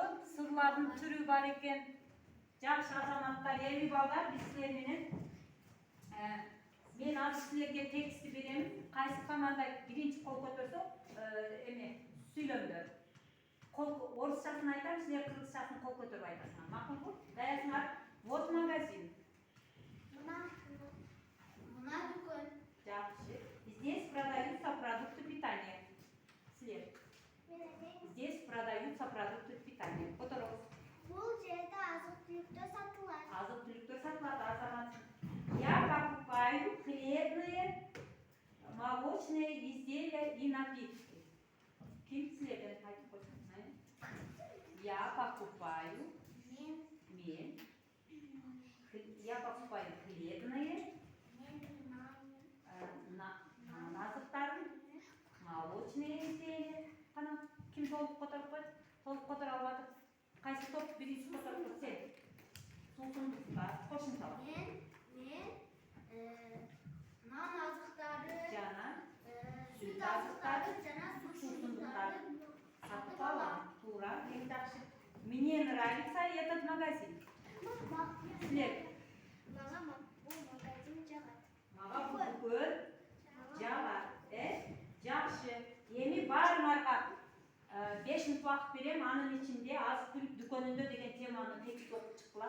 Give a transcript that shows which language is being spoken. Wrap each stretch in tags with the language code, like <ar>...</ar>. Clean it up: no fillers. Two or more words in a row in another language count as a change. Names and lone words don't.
<ky>Сырлардын түрү бар экен. Жакшы азаматтар, эми балдар, биз силер менен мен азыр силерге текстти берем. Кайсы команда биринчи кол көтөрсө, эме сүйлөмдөр. Орусчасын айтам, силер кыргызчасын кол көтөрүп айтасыңар. Макулбу? Даярсыңар?</ky> <ru>Вот магазин.</ru> <ky>Мына дүкөн. Жакшы.</ky> <ru>Здесь продаются продукты питания.</ru> <ky>Силер.</ky> <ru>Здесь продаются продукты питания. Которого?</ru> <ky>Бул жерде азык-түлүктөр сатылат. Азык-түлүктөр сатылат, азамат.</ky> <ru>Я покупаю хлебные, молочные изделия и напитки.</ru> <ky>Ким силерден айтып койсун?</ky> <ru>Я покупаю хлебные, азыктарын, молочные изделия.</ru> <ky>Кана ким толуп которуп койду? Толуп которо албады. Кайсы топ биринчи которуп койду? Сен. Суусундуктар, кошумчалар. Мен нан азыктары, Жана сүт азыктары жана суусундуктар сатып алам. Туура, эң жакшы.</ky> <ru>Мне нравится этот магазин.</ru> <ky>Силер. Мага бул магазин жагат. Мага бул дүкөн жагат. Жакшы. Эми баарыңарга 5 мүнөт убакыт берем. Анын ичинде азык-түлүк дүкөнүндө деген теманы текст окуп чыккыла.</ky>